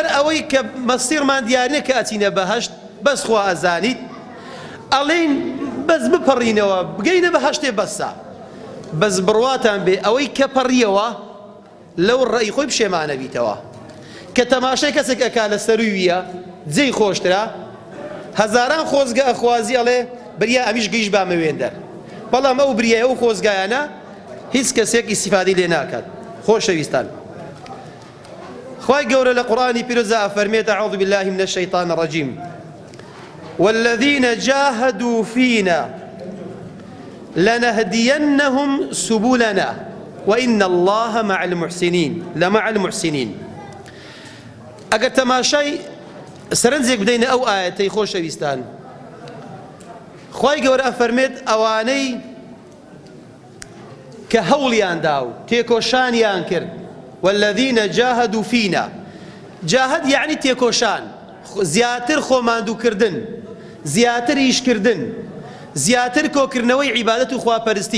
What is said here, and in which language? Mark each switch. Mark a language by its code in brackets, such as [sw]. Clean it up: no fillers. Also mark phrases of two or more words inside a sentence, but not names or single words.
[ckb] ئەوەی کە مەسیرمان دیارنە کە ئەچینە بەهەشت، بەس خوا ئەزانیت ئەڵێن بەس بپەڕینەوە بگەینە بەهەشتێ بەسە، بەس بڕواتان بێ ئەوەی کە پەڕیەوە لەو ڕێی خۆی پشێمانە بیتەوە، کە تەماشای کەسێک ئەکا لە سەرویە جێی خۆشترە، هەزاران خۆزگە ئەخوازی ئەڵێ بریا ئەمیش گەیشت بامە وێندەر، بەڵام ئەو بریایە ئەو خۆزگایانە هیچ کەسێک ئیستیفادەی لێ ناکات. خۆشەویستان، خوای گەورە لە قورئانی پیرۆزدا ئەفەرمێت [ar] أعوذ بالله من الشيطان الرجيم والذين جاهدوا فينا لنهدينهم سبلنا وإن الله مع المحسنين لمع المحسنين. [ckb] ئەگەر تەماشای سەرنجێک بدەینە ئەو ئاەتەی خۆشەویستان، خوای گەورە ئەفەرمێت ئەوانەی کە هەوڵیان دا و تێکۆشانیان کرد [ar] والذینە جاهدوا فینا [ckb] جاهد یعنی تێکۆشان زیاتر خۆماندووکردن زیاتر ئیشکردن زیاتر کۆکردنەوەی عیبادەت و خواپەرستی